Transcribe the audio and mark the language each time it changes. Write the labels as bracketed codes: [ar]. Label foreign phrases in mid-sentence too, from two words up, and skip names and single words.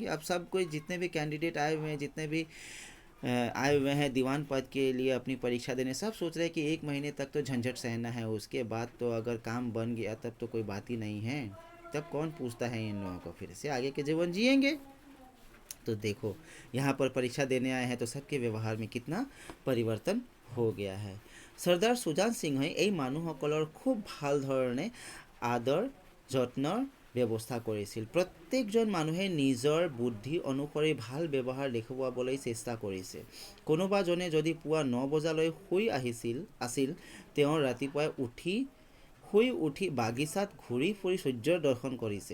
[hi] अब सब कोई, जितने भी कैंडिडेट आए हुए हैं, जितने भी आए हुए हैं दीवान पद के लिए अपनी परीक्षा देने, सब सोच रहे हैं कि 1 महीने तक तो झंझट सहना है, उसके बाद तो अगर काम बन गया तब तो कोई बात ही नहीं है। तब कौन पूछता है इन लोगों को, फिर से आगे के जीवन जिएंगे। तो देखो, यहाँ पर परीक्षा देने आए हैं तो सबके व्यवहार में कितना परिवर्तन हो गया है। [as] सरदार সুজান সিংহই এই মানুহসকলৰ খুব ভাল ধৰণে আদৰ যত্নৰ ব্যৱস্থা কৰিছিল। প্ৰত্যেকজন মানুহে নিজৰ বুদ্ধি অনুসৰি ভাল ব্যৱহাৰ দেখুৱাবলৈ চেষ্টা কৰিছে। কোনোবাজনে যদি পুৱা 9 বজালৈ আছিল, তেওঁ ৰাতিপুৱাই শুই উঠি বাগিচাত ঘূৰি ফুৰি সূৰ্যৰ দৰ্শন কৰিছে।